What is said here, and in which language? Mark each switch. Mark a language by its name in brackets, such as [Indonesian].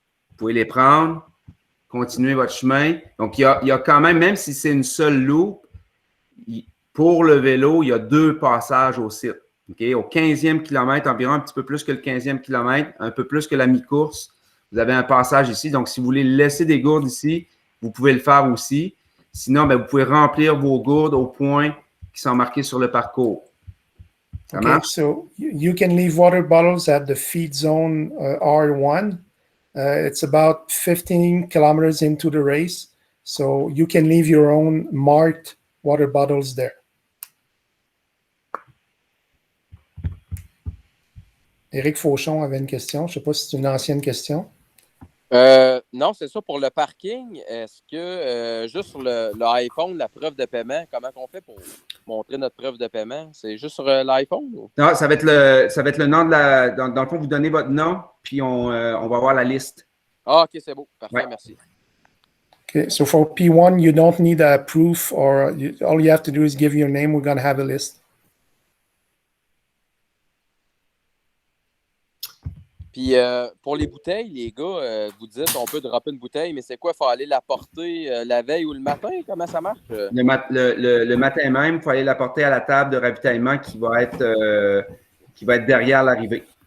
[French] Vous pouvez les prendre, continuer votre chemin. Donc, il y a quand même si c'est une seule loupe, pour le vélo, il y a 2 passages au site. Okay? Au 15e kilomètre, environ un petit peu plus que le 15e kilomètre, un peu plus que la mi-course, vous avez un passage ici. Donc, si vous voulez laisser des gourdes ici, vous pouvez le faire aussi. Sinon, bien, vous pouvez remplir vos gourdes aux points qui sont marqués sur le parcours. Ça marche? [English] So you can leave water bottles at the feed zone R1. It's about 15 kilometers into the race. So you can leave your own marked water bottles there. [French] Éric Fauchon avait une question. Je ne sais pas si c'est une ancienne question. Non, c'est ça. Pour le parking, est-ce que juste sur le iPhone, la preuve de paiement, comment on fait pour montrer notre preuve de paiement? C'est juste sur l'iPhone? Ou? Non, ça va être le nom de la. Dans le fond, vous donnez votre nom, puis on va voir la liste. Ah, OK, c'est beau. Parfait, Ouais. merci. [English] Okay, so for P1, you don't need a proof or all you have to do is give your name. We're going to have a list. [French] Puis pour les bouteilles, les gars, vous dites on peut dropper une bouteille, mais c'est quoi? Il faut aller la porter la veille ou le matin? Comment ça marche? Le matin même, il faut aller la porter à la table de ravitaillement qui va être derrière l'arrivée.